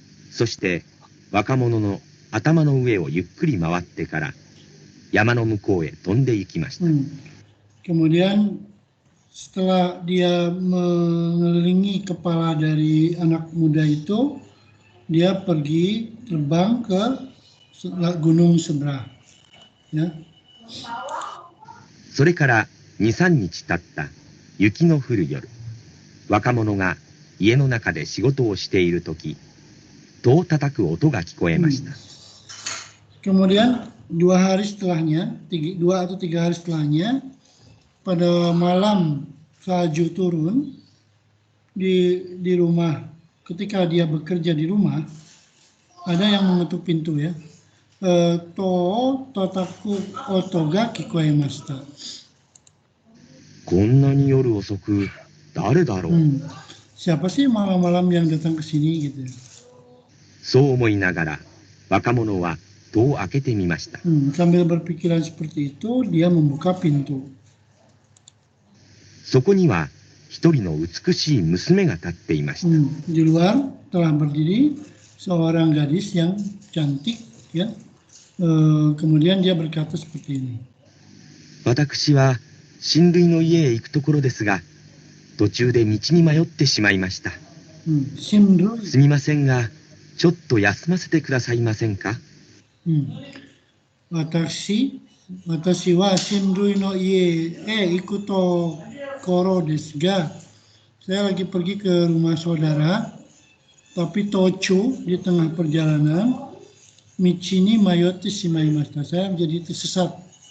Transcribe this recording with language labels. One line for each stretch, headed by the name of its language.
Japanese: そして若者の頭の上をゆっくり回ってから山の向こうへ飛んで行きました。
Indonesian: Kemudian setelah dia mengelilingi kepala dari anak muda itu, dia pergi terbang ke gunung sebelah. Ya.
Japanese: それから2、3日経った雪の降る夜、若者が家の中で仕事をしているとき、戸を叩く音が聞こえました。
Indonesian: Kemudian 2 hari setelahnya, 2 atau 3 hari setelahnya, pada malam salju turun di rumah, ketika dia bekerja di rumah, ada yang mengetuk pintu ya.
Japanese: To totaku oto ga kikoemashita. こんなに夜遅く、誰だろう、
Indonesian: Siapa sih malam-malam yang datang ke sini gitu.
Japanese: そう思いながら、若者は戸を開けてみました。
Indonesian: Sambil berpikiran seperti itu, dia membuka pintu.
Japanese: そこには一人の美しい娘が立っていました。
Indonesian: Di luar telah berdiri seorang gadis yang cantik ya. Kemudian dia berkata seperti ini.
Japanese: 私は親類の家へ行くところですが、途中で道に迷ってしまいました。すみませんが、ちょっと休ませてくださいませんか。私は親類の家へ行くところですが、
Indonesian: saya lagi pergi ke rumah saudara, tapi tochu di tengah perjalanan,
Japanese: michi ni mayoti shimaimashita,
Indonesian: saya menjadi tersesat.